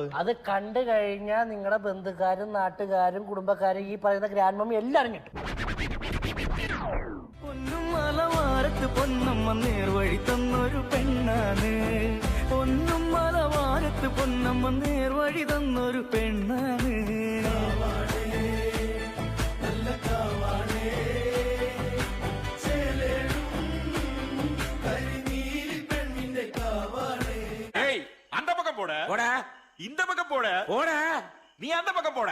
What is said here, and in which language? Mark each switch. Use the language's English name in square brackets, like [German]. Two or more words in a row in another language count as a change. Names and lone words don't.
[Malayalam] അത് കണ്ടു കഴിഞ്ഞാൽ നിങ്ങളുടെ ബന്ധുക്കാരും നാട്ടുകാരും കുടുംബക്കാരും ഈ പറയുന്ന [English] grand mummy [Malayalam] എല്ലാരും കിട്ടും. പൊന്നും മലവാരത്ത് പൊന്നമ്മ നേർവഴി തന്നൊരു പെണ്ണാണ്. പൊന്നും മലവാരത്ത് പൊന്നമ്മ നേർവഴി തന്നൊരു പെണ്ണാണ്. [Tamil] அந்த பக்கம் போட இந்த பக்கம் போட நீ அந்த பக்கம் போட